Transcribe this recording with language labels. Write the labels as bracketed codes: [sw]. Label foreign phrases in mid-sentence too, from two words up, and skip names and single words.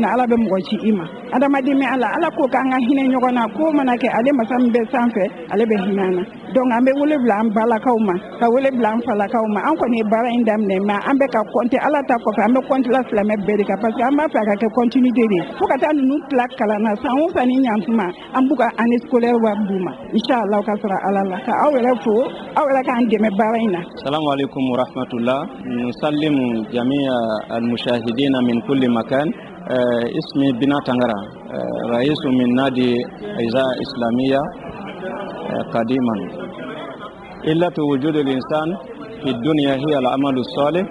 [bm] na ala bɛ mɔgɔ ci i ma adamaden bɛ ala ko k'an ka hinɛ ɲɔgɔn na ko mana kɛ ale masa min bɛ sanfɛ ale bɛ hinɛ an na donc an bɛ wele bila an balakaw ma ka wele bila an falakaw ma an kɔni ye baara in daminɛ mais an bɛ ka compter ala ta kɔfɛ an bɛ compter la silamɛ bɛɛ de kan [fr] parce que [bm] an b'a fɛ a ka kɛ [fr] continuité de [bm] fo ka taa ninnu tila kalan na san o san ni ɲantuma an b'u ka [fr] année scolaire [bm] wari d'u ma inchallah ka sɔrɔ ala la ka aw yɛrɛ fo aw yɛrɛ k'an dɛmɛ baara in na. [ar] السلام عليكم ورحمة الله. نسلم جميع المشاهدين من كل مكان. اسمي بنا تنغرا رئيس من نادي إذاعة إسلامية قديما. علة وجود الإنسان في الدنيا هي العمل الصالح.